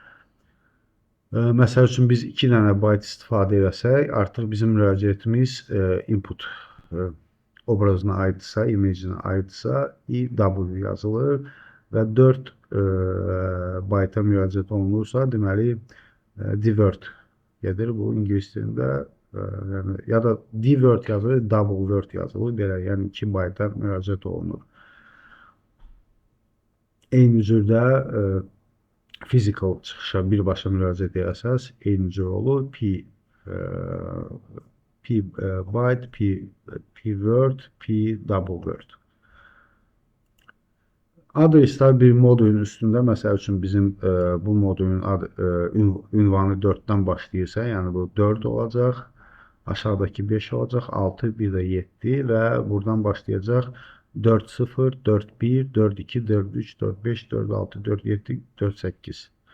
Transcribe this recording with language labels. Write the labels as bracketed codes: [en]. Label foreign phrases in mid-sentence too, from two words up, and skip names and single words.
[az] Məsəl üçün biz 2 dənə bayt istifadə etsək, artıq bizim müraciətimiz input obrazına aiddirsə, image'ine aiddirsə, EW yazılır və 4 bayta müraciət olunursa, deməli divert gedir. Bu ingilis dilində ya da divert yazılır, [en] double word [az] yazılır, belə, yəni 2 bayta müraciət olunur. Eyni cürdə physical çıxışa birbaşa müraciət etsəz, eyni cür olur. [en] P byte, P word, P double word. [az] Adreslər bir modulun üstündə, məsəl üçün bizim bu modulun ünvanı 4-dən başlayırsa, yəni bu 4 olacaq, aşağıdakı 5 olacaq, 6, bir də 7 və buradan başlayacaq 4-0, 4-1, 4-2, 4-3, 4-5, 4-6, 4-7, 4-8.